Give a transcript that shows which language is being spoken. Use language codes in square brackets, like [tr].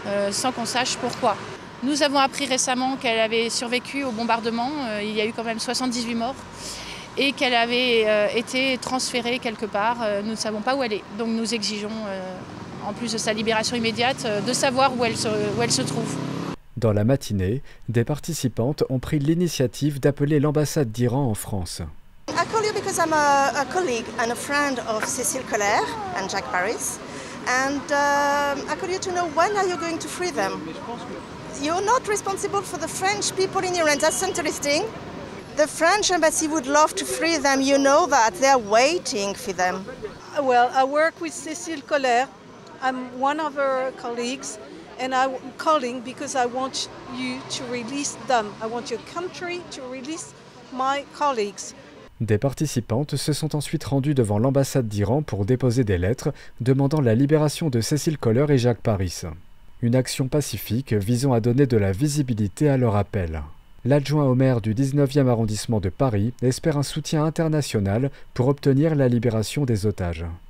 [fr] Sans qu'on sache pourquoi. Nous avons appris récemment qu'elle avait survécu au bombardement, il y a eu quand même 78 morts, et qu'elle avait été transférée quelque part, nous ne savons pas où elle est. Donc nous exigeons, en plus de sa libération immédiate, de savoir où elle se trouve. Dans la matinée, des participantes ont pris l'initiative d'appeler l'ambassade d'Iran en France. [en] I call you because I'm a colleague and a friend of Cécile Coller and Jacques Paris. And I call you to know when are you going to free them? You're not responsible for the French people in Iran. That's interesting. The French embassy would love to free them. You know that. They're waiting for them. Well, I work with Cécile Coller. I'm one of her colleagues. And I'm calling because I want you to release them. I want your country to release my colleagues. [fr] Des participantes se sont ensuite rendues devant l'ambassade d'Iran pour déposer des lettres demandant la libération de Cécile Coller et Jacques Paris. Une action pacifique visant à donner de la visibilité à leur appel. L'adjoint au maire du 19e arrondissement de Paris espère un soutien international pour obtenir la libération des otages.